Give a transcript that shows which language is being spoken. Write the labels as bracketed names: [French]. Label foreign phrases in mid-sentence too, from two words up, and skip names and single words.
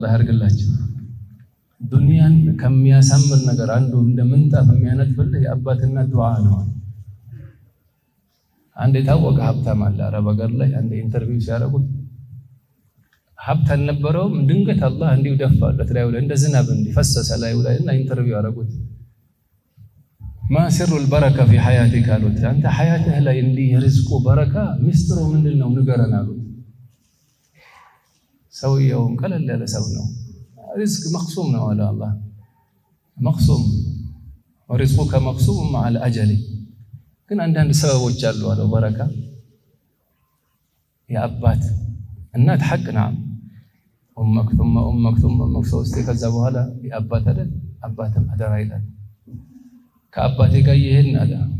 [Amharic] ያርግላችሁ። ዱንያን ከሚያሳምር ነገር አንዱ እንደምንጣፍ የሚያነጥፍልህ የአባትና ዱዓ ነው። አንድ የታወቀ ሀብታም አለ አረብ ሀገር ላይ አንድ ኢንተርቪው ሲያደርጉት ሀብት አልነበረውም። ድንገት አላህ እንዲሁ ደፋለት ላይ እንደ ዝናብ እንዲፈሰሰ ላይ እና ኢንተርቪው ያደረጉት [Arabic] ما سر البركة في حياتك [Amharic] አሉት። አንተ ሐያትህ ላይ እንዲህ የርዝቁ በረካ ሚስጥሩ ምንድነው ንገረን አሉት። ሰውየውም ቀለል ያለ ሰው ነው። [Arabic] رزق مقسوم [Amharic] ነው አለ አላህ መቅሱም [Arabic] ورزقك مقسوم مع الأجل [Amharic] ግን አንዳንድ ሰበቦች አሉ አለው በረካ የአባት እናት ሐቅ ናም [Arabic] أمك ثم أمك ثم أمك [Amharic] ሶስቴ ከዛ በኋላ የአባት አይደል አባትም አደራ ይላል። ከአባቴ ጋር ይሄን አለ